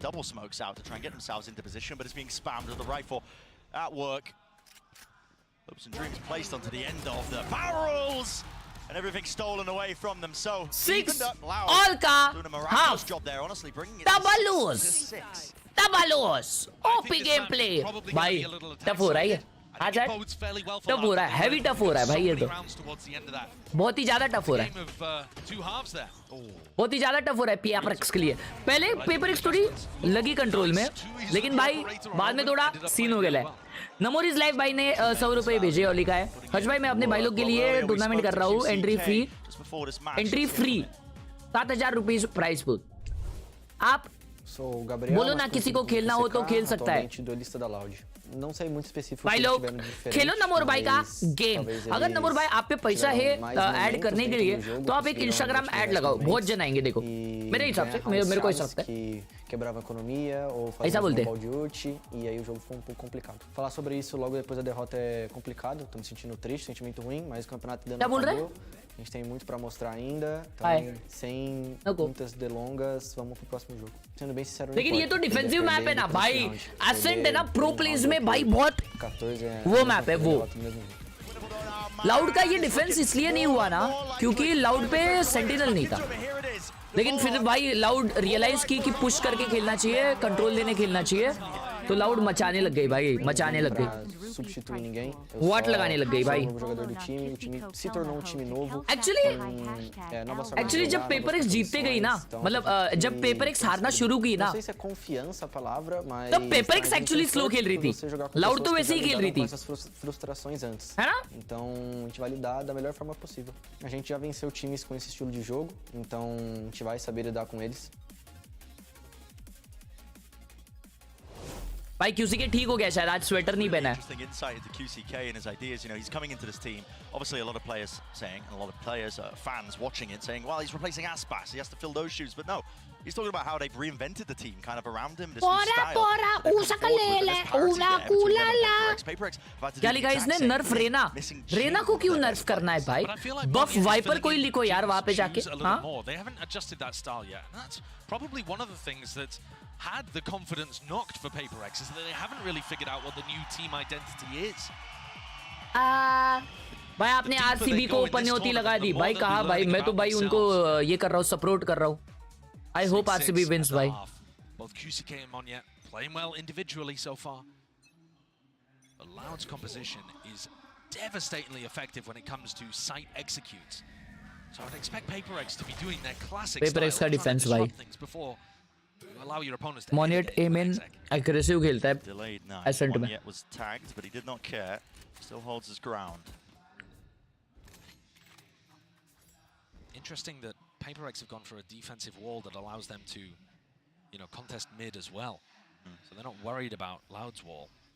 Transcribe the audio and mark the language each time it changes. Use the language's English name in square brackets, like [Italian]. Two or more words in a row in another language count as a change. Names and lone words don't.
[English] Double smokes out to try and get themselves into position, but it's being spammed with the rifle at work. Hopes and dreams placed onto the end of the barrels, and everything stolen away from them. So six Loud [Hindi] all का [English] doing a miraculous half job there, honestly, bringing it double to lose, 6. double lose। OP gameplay [Hindi] भाई, टफ हो रहा है ये। आज टफ हो रहा है, [English] heavy tough [Hindi] हो रहा है भाई ये तो, बहुत ही ज्यादा टफ हो रहा है, बहुत ही ज्यादा टफ हो रहा है PRX के लिए। पहले पेपर एक्स थोड़ी लगी कंट्रोल में, लेकिन भाई बाद में थोड़ा सीन हो गया है। नमोरीज लाइव भाई ने 100 रुपए भेजे और लिखा है, हर्ष भाई मैं अपने भाई लोग के लिए टूर्नामेंट कर रहा हूँ, [English] entry free 7,000 rupees prize pool. [Hindi] आप बोलो ना किसी को खेलना हो तो खेल सकता है। [Portuguese] Não sei muito específico [Hindi] भाई लोग खेलो नमोर भाई का गेम। अगर नमोर भाई आप पे पैसा है ऐड करने के लिए तो आप एक इंस्टाग्राम ऐड लगाओ, बहुत जन आएंगे। देखो मेरे हिसाब से, मेरे को ऐसा लगता है [Portuguese] quebrava a economia ou fazia um balde ult, e aí o jogo foi um pouco complicado. Falar sobre isso logo depois da derrota é complicado, tô me sentindo triste, sentimento ruim, mas o campeonato ainda não acabou. A gente tem muito pra mostrar ainda, então sem muitas delongas, vamos pro próximo jogo. Sendo bem sincero, [Hindi] लेकिन ये तो [English] defensive map [Hindi] है ना भाई, एसेंट है ना [English] pro plays [Hindi] में भाई, बहुत वो मैप है वो। लाउड का ये डिफेंस इसलिए नहीं हुआ ना क्योंकि लाउड पे सेंटिनल नहीं था, लेकिन फिर भाई लाउड रियलाइज की कि पुश करके खेलना चाहिए, कंट्रोल लेने खेलना चाहिए, तो लाउड मचाने लग गई भाई, मचाने लग गई, वॉट लगाने लग गई भाई। एक्चुअली जब पेपर एक्स जीतते गई ना, मतलब जब पेपर एक्स हारना शुरू की ना, तब पेपर एक्स [English] actually slow [Hindi] खेल रही थी, लाउड तो वैसे ही खेल रही थी, है ना? [Portuguese] Então a gente vai lidar da melhor forma possível. A gente já venceu times com esse estilo de jogo, então a gente vai saber lidar com eles. [Hindi] भाई QCK ठीक हो गया शायद, आज स्वेटर नहीं पहना है। [English] Interesting insight into QCK and his ideas. You know, he's coming into this team. Obviously, a lot of players saying, and a lot of players, fans watching it, saying, "Well, he's replacing Aspas. He has to fill those shoes." But no, he's talking about how they've reinvented the team, kind of around him. This new style. [Hindi] क्या लिखा है इसने? नर्फ रेना। रेना को क्यों नर्फ करना है भाई? बफ वाइपर कोई लिखो यार वहाँ पे जाके। हाँ? [English] They haven't adjusted that style yet. And that's probably one of the things that's had the confidence knocked for PRX, is that they haven't really figured out what the new team identity is. [Hindi] भाई आपने RCB को पन्योती लगा दी भाई, कहा भाई? मैं तो भाई उनको ये कर रहा हूँ, सपोर्ट कर रहा हूँ। [English] I hope RCB wins भाई। Both QCK and Monya playing well individually so far. But Loud's composition is devastatingly effective when it comes to site executes. So I'd expect PRX to be doing their classic [Hindi] PRX का डिफेंस भाई। [English] Allow your opponents to [Hindi] Monet Amen aggressive खेलता है। [English] Delayed now. [Hindi] Ascent में। [English] Monyet was tagged, but he did not care. Still holds his ground. Interesting that PRX have gone for a defensive wall that allows them to, you know, contest mid as well. So they're not worried about Loud's wall.